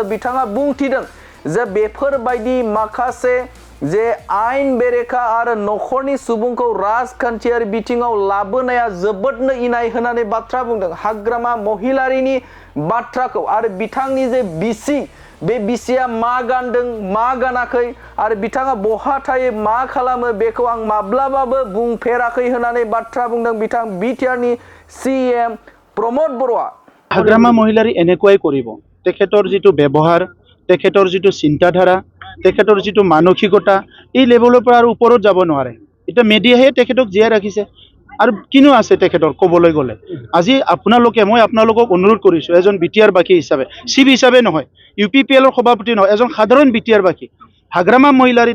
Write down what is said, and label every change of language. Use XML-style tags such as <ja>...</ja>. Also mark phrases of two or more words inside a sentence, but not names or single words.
<brx>बिथाङा बुंथिदों जे बेफोरबायदि माखासे जे आयेन बेरेखा आरो नखरनि सुबुंखौ राजखान्थियारि बिथिङाव लाबोनाया जोबोदनो इनाय होनानै बाथ्रा बुंदों हाग्रामा महिलारिनि बाथ्राखौ आरो बिथांनि जे बिसि बे बिसिया मा गानदों मा गानाखै आरो बिथाङा बहा थायो मा खालामो बेखौ आं माब्लाबाबो बुंफेराखै होननानै बाथ्रा बुंदों बिथां बिटिआरनि सीएम प्रमोद बर'आ</brx> <as>হাগ্ৰামা মহিলাৰী এনেকুৱাই কৰিব তেখেতৰ যিটো ব্যৱহাৰ তেখেতৰ যিটো চিন্তাধাৰা তেখেতৰ যিটো মানসিকতা এই লেভেলৰ পৰা আৰু ওপৰত যাব নোৱাৰে এটা মিডিয়াহে তেখেতক জীয়াই ৰাখিছে আৰু কিনো আছে তেখেতৰ ক'বলৈ গ'লে আজি মই আপোনালোকক অনুৰোধ কৰিছোঁ এজন বিটিআৰ বাসী হিচাপে চিফ হিচাপে নহয় ইউপিপিএলৰ সভাপতি নহয় এজন সাধাৰণ বিটিআৰ বাসী হাগ্ৰামা মহিলাৰী</as>